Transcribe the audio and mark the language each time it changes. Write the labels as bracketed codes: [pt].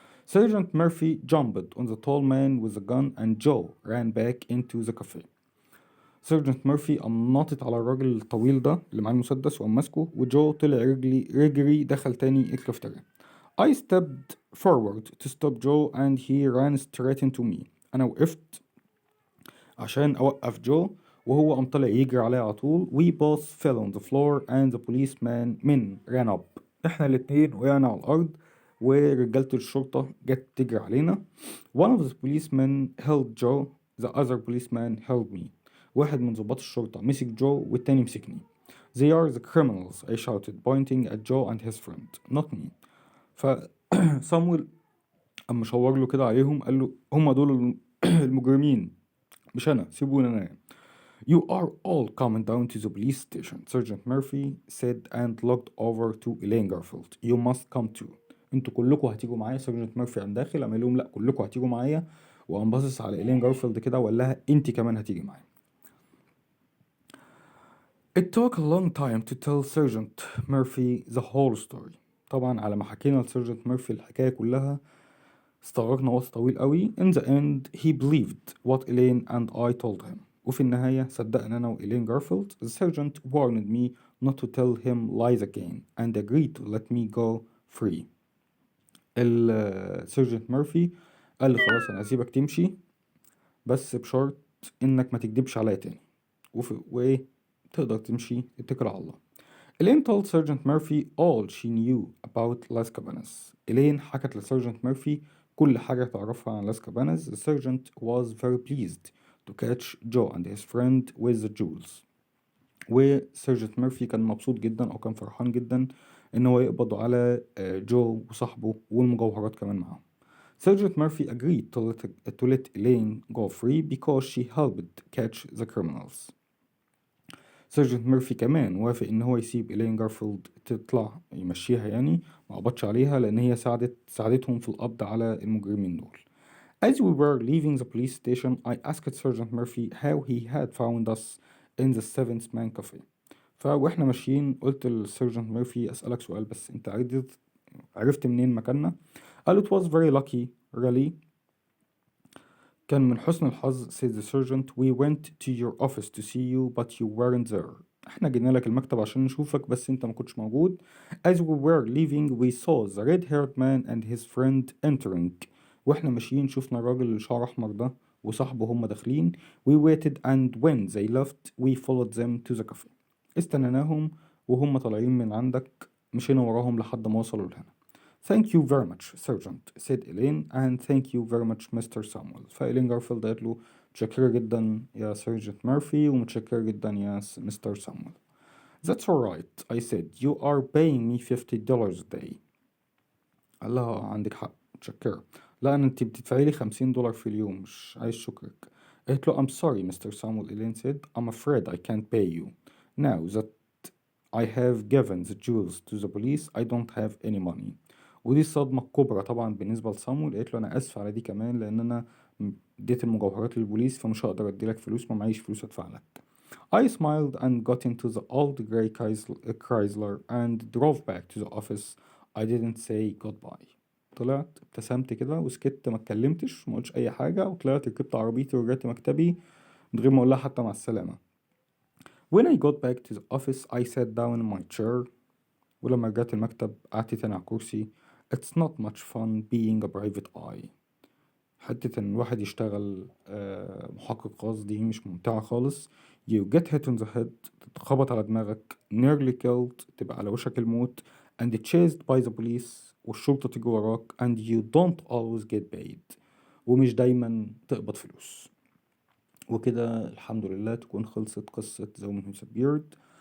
[en] Sergeant Murphy jumped on the tall man with the gun and Joe ran back into the cafe. [ar] Sergeant Murphy قام ناطط على الراجل الطويل ده اللي معاه المسدس وقام ماسكه وجو طلع رجري دخل تاني الكافتيريا. [en] I stepped forward to stop Joe and he ran straight into me. [ar] أنا وقفت عشان أوقف جو وهو قام طلع يجري عليا على طول. [en] We both fell on the floor and the policeman ran up. [ar] احنا الاتنين وقعنا على الأرض ورجالة الشرطة جت تجري علينا. [en] One of the policemen held Joe, the other policeman held me. [ar] واحد من ضباط الشرطة مسك جو والتاني مسكني. [en] They are the criminals, I shouted, pointing at Joe and his friend, not me. [ar] فصامويل أما شاور له كده عليهم قال له هم دول المجرمين مش أنا، سيبوني أنا. [en] You are all coming down to the police station, Sergeant Murphy said and looked over to Elaine Garfield. You must come too. [ar] انتوا كلكم هتيجوا معايا. سيرجنت ميرفي قام داخل قام قال لهم لا كلكم هتيجوا معايا وقام باصص على إيلين جارفيلد كده وقال لها انت كمان هتيجي معايا. [en] It took a long time to tell Sergeant Murphy the whole story. [ar] طبعا على ما حكينا لسيرجنت ميرفي الحكاية كلها استغرقنا وقت طويل قوي. [en] In the end he believed what Elaine and I told him. [ar] وفي النهاية صدقنا أنا وإيلين جارفيلد. [en] The sergeant warned me not to tell him lies again and agreed to let me go free. [ar] السيرجنت ميرفي قال لي خلاص أنا هسيبك تمشي بس بشرط إنك ما تكدبش عليا تاني وإيه تقدر تمشي اتكل على الله. [en] Elaine told Sergeant Murphy all she knew about Las Cabanas. [ar] Elaine حكت لسيرجنت ميرفي كل حاجة تعرفها عن Las Cabanas. [en] The sergeant was very pleased to catch Joe and his friend with the jewels. [ar] وسيرجنت ميرفي كان مبسوط جدا أو كان فرحان جدا إن هو يقبضوا على جو وصاحبه والمجوهرات كمان معاهم. [en] Sergeant Murphy agreed to let Elaine go free because she helped catch the criminals. [ar] سيرجنت ميرفي كمان وافق ان هو يسيب إيلين جارفيلد تطلع يمشيها يعني ما قبضش عليها لان هي ساعدتهم في القبض على المجرمين دول. [en] As we were leaving the police station I asked Sergeant Murphy how he had found us in the Seventh Man Cafe. [ar] فواحنا ماشيين قلت للسيرجنت ميرفي اسألك سؤال بس انت عرفت منين مكاننا؟ قال [en] it was very lucky really. [ar] كان من حسن الحظ [en] said the sergeant. We went to your office to see you but you weren't there. [ar] احنا جينا لك المكتب عشان نشوفك بس انت ما كنتش موجود. [en] As we were leaving we saw the red-haired man and his friend entering. [ar] واحنا ماشيين شفنا الراجل اللي شعره احمر ده وصاحبه هم داخلين. [en] We waited and when they left we followed them to the cafe. [ar] استنيناهم وهم طالعين من عندك مشينا وراهم لحد ما وصلوا لهنا. [en] Thank you very much, Sergeant, said Elaine, and thank you very much, Mr. Samuel. [ar] فإيلين جارفيلد قالت له متشكرة جدا يا سيرجنت ميرفي ومتشكرة جدا يا مستر سامويل. [en] That's all right, I said. You are paying me $50 a day. [ar] قال لها عندك حق متشكرة. لا أنت بتدفعي لي $50 في اليوم مش عايز شكرك. قالت له [en] I'm sorry, Mr. Samuel. Elaine said, I'm afraid I can't pay you. Now that I have given the jewels to the police, I don't have any money. [ar] ودي الصدمة الكبرى طبعا بالنسبة لصامويل. قالت له أنا آسف على دي كمان لأن أنا اديت المجوهرات للبوليس فمش هقدر أديلك فلوس ما معيش فلوس أدفع لك. [en] I smiled and got into the old gray Chrysler and drove back to the office. I didn't say goodbye. [ar] طلعت ابتسمت كده وسكت ما اتكلمتش ما قلتش أي حاجة وطلعت ركبت عربيتي ورجعت مكتبي من غير ما أقولها حتى مع السلامة. [en] When I got back to the office I sat down in my chair. [ar] ولما رجعت المكتب قعدت تاني على الكرسي. [en] It's not much fun being a private eye. [ar] حتة إن الواحد يشتغل محقق خاص دي مش ممتعة خالص. [en] You get hit on the head [ar] تتخبط على دماغك [en] nearly killed [ar] تبقى على وشك الموت [en] and chased by the police [ar] والشرطة تيجي وراك [en] and you don't always get paid، [ar] ومش دايما تقبض فلوس. وكده الحمد لله تكون خلصت قصة The Woman Who Disappeared.